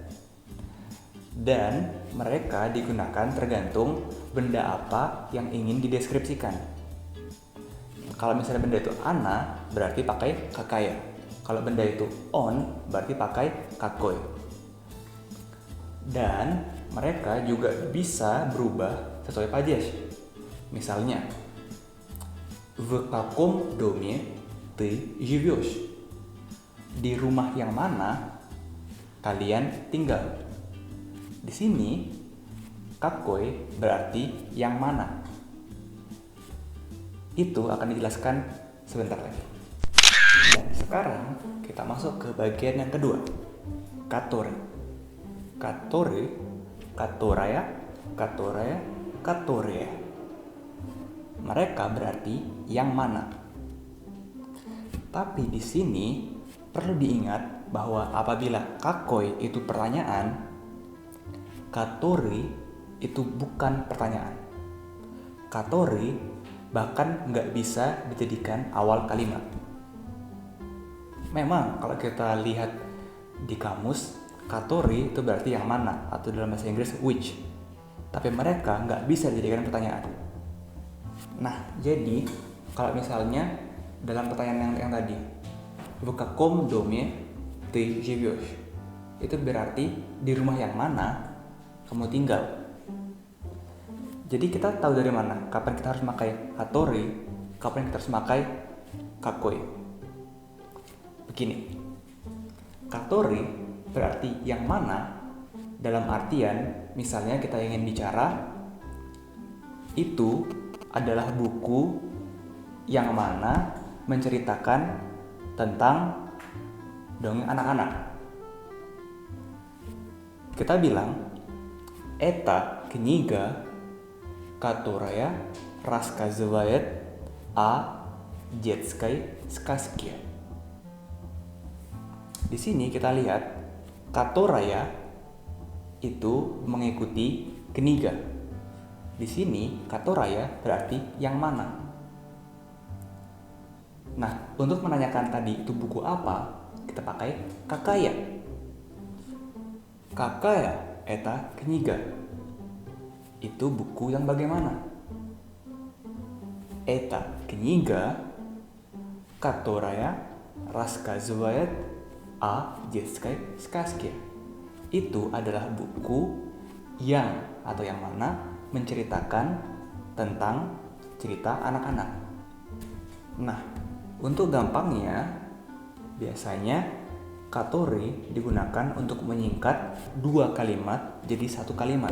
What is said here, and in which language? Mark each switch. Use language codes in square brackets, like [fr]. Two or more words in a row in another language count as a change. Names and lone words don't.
[id] Dan mereka digunakan tergantung benda apa yang ingin dideskripsikan. Kalau misalnya benda itu ana, berarti pakai kakaya. Kalau benda itu on, berarti pakai kakoi. Dan mereka juga bisa berubah sesuai pajes. Misalnya, [ru] в каком доме ты живешь? [id] Di rumah yang mana kalian tinggal? Di sini, какой berarti yang mana. Itu akan dijelaskan sebentar lagi. Dan sekarang kita masuk ke bagian yang kedua, [ru] который. Который, которая, которая, которые. [id] Mereka berarti yang mana. Tapi di sini perlu diingat bahwa apabila kakoi itu pertanyaan, katori itu bukan pertanyaan. Katori bahkan nggak bisa dijadikan awal kalimat. Memang kalau kita lihat di kamus, katori itu berarti yang mana, atau dalam bahasa Inggris which. Tapi mereka nggak bisa dijadikan pertanyaan. Nah, jadi kalau misalnya dalam pertanyaan yang tadi, [ru] в каком доме ты живешь? [id] Itu berarti di rumah yang mana kamu tinggal. Jadi kita tahu dari mana kapan kita harus memakai katori, kapan kita harus memakai kakoi. Begini, katori berarti yang mana dalam artian misalnya kita ingin bicara itu adalah buku yang mana menceritakan tentang dongeng anak-anak. Kita bilang [ru] это книга, которая рассказывает о детской сказке. [id] Di sini kita lihat которая itu mengikuti kniga. Di sini которая berarti yang mana. Nah, untuk menanyakan tadi itu buku apa, kita pakai какая. [ru] Какая это книга? [id] Itu buku yang bagaimana? [ru] Это книга, которая рассказывает о детской сказке. [id] Itu adalah buku yang atau yang mana menceritakan tentang cerita anak-anak. Nah, untuk gampangnya, biasanya katori digunakan untuk menyingkat dua kalimat jadi satu kalimat.